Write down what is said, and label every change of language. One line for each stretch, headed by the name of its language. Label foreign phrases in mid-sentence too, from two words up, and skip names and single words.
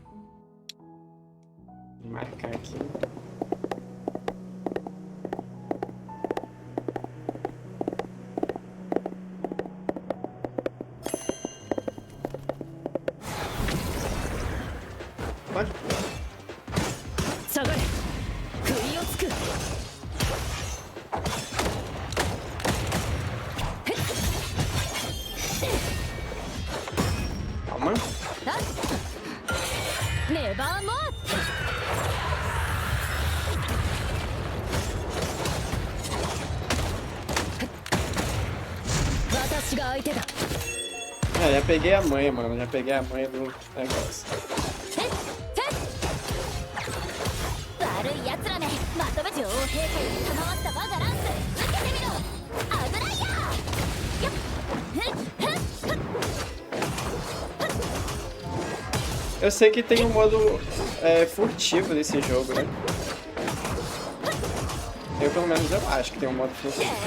Portuguese: Vou marcar aqui. Vai.
Japanese: 下がれ不意をつく
Portuguese: Calma.
Japanese: ネバーモア 私が相手だ
Portuguese: Ah, já peguei a manha, mano. Já peguei a manha do negócio.
Japanese: 悪い奴らめまとめ女王陛下に賜った我がランス受けてみろアズライヤーよっ
Portuguese: Eu sei que tem um modo furtivo nesse jogo, né? Eu, pelo menos, eu acho que tem um modo furtivo.